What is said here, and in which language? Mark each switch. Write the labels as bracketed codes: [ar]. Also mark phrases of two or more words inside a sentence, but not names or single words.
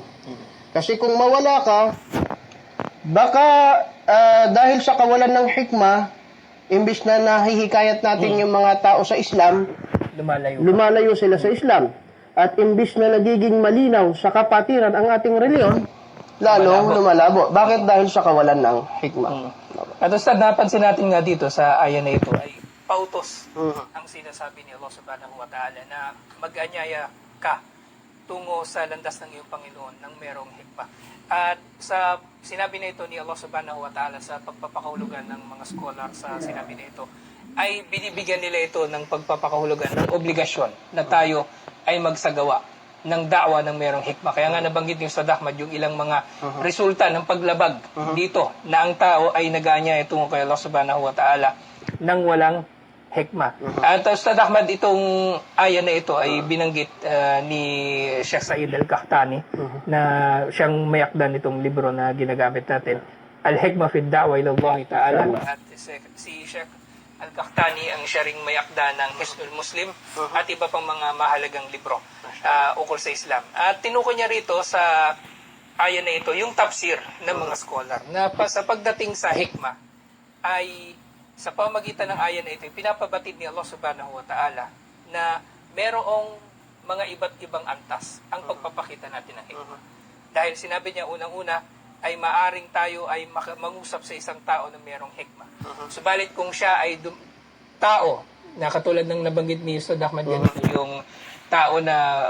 [tl] Kasi kung mawala ka, baka dahil sa kawalan ng hikma, imbis na nahihikayat natin yung mga tao sa Islam, lumalayo sila sa Islam. At imbis na nagiging malinaw sa kapatiran ang ating reliyon, lalong lumalabo. Bakit? Dahil sa kawalan ng hikma. At Ustad, napansin natin nga dito sa ayan na ito ay pautos ang sinasabi ni Allah [ar] سبحانه وتعالى [tl] na mag-anyaya ka tungo sa landas ng iyong Panginoon ng merong hikma. At sa sinabi na ito ni Allah [ar] سبحانه وتعالى [tl] sa pagpapakahulugan ng mga scholar sa sinabi na ito, ay binibigyan nila ito ng pagpapakahulugan ng obligasyon na tayo ay magsagawa ng da'wa ng merong hikma. Kaya nga nabanggit ni Ustad Ahmad yung ilang mga resulta ng paglabag dito na ang tao ay nag-aanyaya tungo kay Allah [ar] سبحانه وتعالى [tl] ng walang hikma. At Ustad Ahmad, itong aya na ito ay binanggit ni Sheikh Said Al-Qahtani na siyang mayakdan nitong libro na ginagamit natin, Al-Hikmah fi ad-Da'wa ila Allah Ta'ala. At si Sheikh Al-Qahtani ang siya ring mayakda ng Hisnul Muslim at iba pang mga mahalagang libro ukol sa Islam. At tinukoy niya rito sa aya na ito yung tafsir ng mga scholar na sa pagdating sa hikmah ay sa pamagitan ng aya na ito, pinapabatid ni Allah [ar] سبحانه وتعالى [tl] na merong mga iba't ibang antas ang pagpapakita natin ng hikmah. Dahil sinabi niya unang-una, ay maaring tayo ay mangusap sa isang tao na merong hikmah. Subalit kung siya ay tao, na katulad ng nabanggit ni Ustad Ahmad ganito, yung tao na